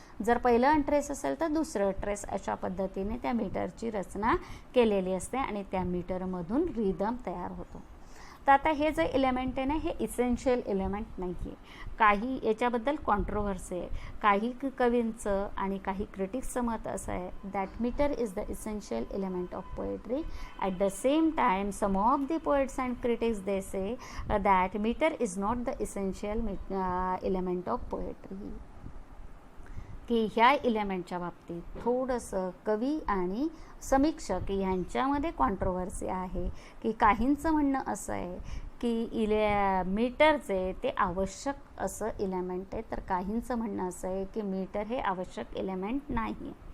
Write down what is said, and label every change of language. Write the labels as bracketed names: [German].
[Marathi] जर पहिलं अनट्रेस असेल तर दुसरं ट्रेस. अशा पद्धतीने त्या मीटरची रचना केलेली असते आणि त्या मीटरमधून रिदम तयार होतो. तर आता हे जे एलिमेंट आहे ना हे इसेन्शियल एलिमेंट नाही आहे. काही याच्याबद्दल कॉन्ट्रोव्हर्सी आहे. काही कवींचं आणि काही क्रिटिक्सचं मत असं आहे [English] That metre is the essential element of poetry. At the same time some of the poets and critics they say that metre is not the essential element of poetry. [Marathi] की ह्या एलिमेंटच्या बाबतीत थोडंसं कवी आणि समीक्षक यांच्यामध्ये कॉन्ट्रोव्हर्सी आहे. की काहींचं म्हणणं असं आहे की मीटरचे ते आवश्यक असं एलिमेंट आहे, तर काहींचं म्हणणं असं आहे की मीटर हे आवश्यक एलिमेंट नाही.